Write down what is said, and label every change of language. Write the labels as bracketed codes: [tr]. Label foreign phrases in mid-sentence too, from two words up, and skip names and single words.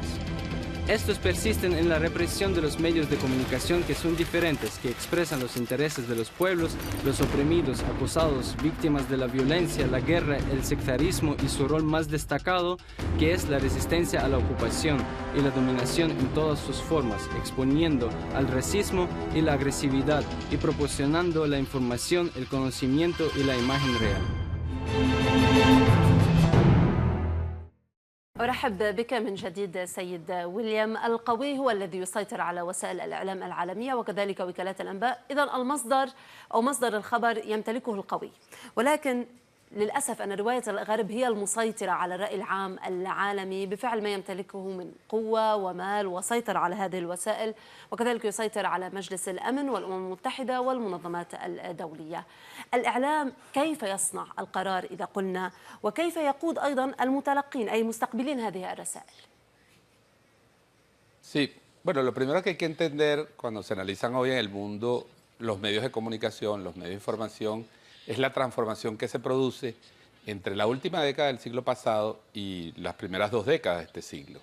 [es] Estos persisten en la represión de los medios de comunicación que son diferentes, que expresan los intereses de los pueblos, los oprimidos, acosados, víctimas de la violencia, la guerra, el sectarismo y su rol más destacado, que es la resistencia a la ocupación y la dominación en todas sus formas, exponiendo al racismo y la agresividad y proporcionando la información, el conocimiento y la imagen real. [ar] أرحب بك من جديد سيد ويليام. القوي هو الذي يسيطر على وسائل الإعلام العالمية وكذلك وكالات الأنباء، إذن المصدر أو مصدر الخبر يمتلكه القوي، ولكن للأسف أن رواية الغرب هي المسيطرة على الرأي العام العالمي بفعل ما يمتلكه من قوة ومال وسيطر على هذه الوسائل، وكذلك يسيطر على مجلس الأمن والأمم المتحدة والمنظمات الدولية. الإعلام كيف يصنع القرار إذا قلنا، وكيف يقود أيضا المتلقين أي مستقبلين هذه الرسائل؟ [es] Sí, bueno, lo primero que hay que entender cuando se analizan hoy en el mundo los medios de comunicación, los medios de información, es la transformación que se produce entre la última década del siglo pasado y las primeras 2 décadas de este siglo.